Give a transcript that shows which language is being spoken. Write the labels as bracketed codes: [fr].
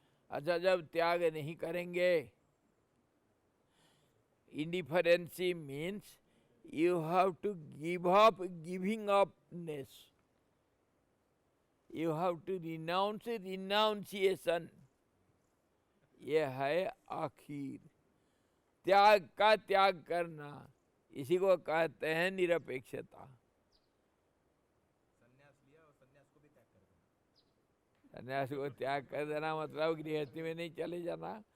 [hi] अच्छा, जब त्याग नहीं करेंगे, [en] Indifference means you have to give up, giving upness. You have to renounce renunciation. [hi] ये है आखिर त्याग का त्याग करना, इसी को कहते हैं निरपेक्षता। संन्यास लिया और संन्यास को भी त्याग कर देना। संन्यास को त्याग कर देना मतलब गृहस्थी में नहीं चले जाना।